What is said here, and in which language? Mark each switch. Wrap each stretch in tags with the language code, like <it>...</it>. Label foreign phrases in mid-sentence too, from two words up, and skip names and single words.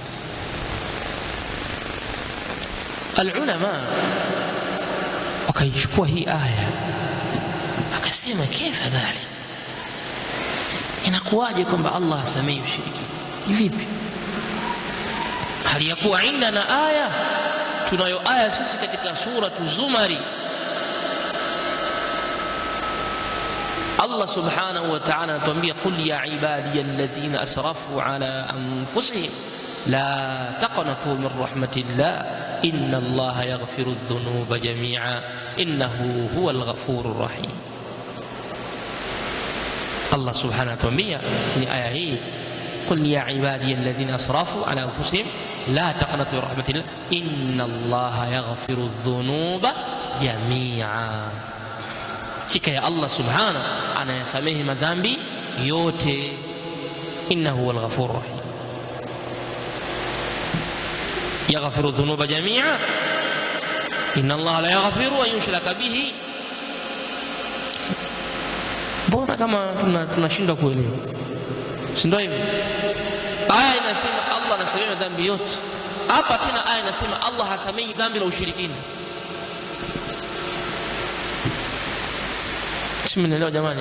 <sw>Alulama wakaichukua hii aya akasema,</sw> <ar>كيف ذلك,</ar> <sw>inakuwaje kwamba Allah asamehe ushirikina? Vipi hali ya kuwa indana aya, tunayo aya sisi katika suratu Zumari,</sw> <ar>الله سبحانه وتعالى</ar> <sw>anatuambia,</sw> <ar>قل يا عبادي الذين أسرفوا على أنفسهم لا تقنطوا من رحمة الله إن الله يغفر الذنوب جميعا إنه هو الغفور الرحيم. الله سبحانه</ar> <sw>anatuambia ni aya hii,</sw> <ar>قل يا عبادي الذين أسرفوا على أنفسهم لا تقنطوا من رحمة الله إن الله يغفر الذنوب جميعا.</ar> <sw>Hakika ya</sw> <ar>الله سبحانه</ar> <sw>anayasamehe madhambi yote,</sw> <ar>إنه هو الغفور الرحيم. يغفر الذنوب جميعا إن الله لا يغفر أن يشرك به.</ar> <sw>Mbona kama tunashindwa kuelewa? Si ndio hivyo? Aya inasema Allah anasamehe madhambi yote, hapa tena aya inasema Allah hasamehi dhambi la ushirikina. Simnaelewa jamani?</sw>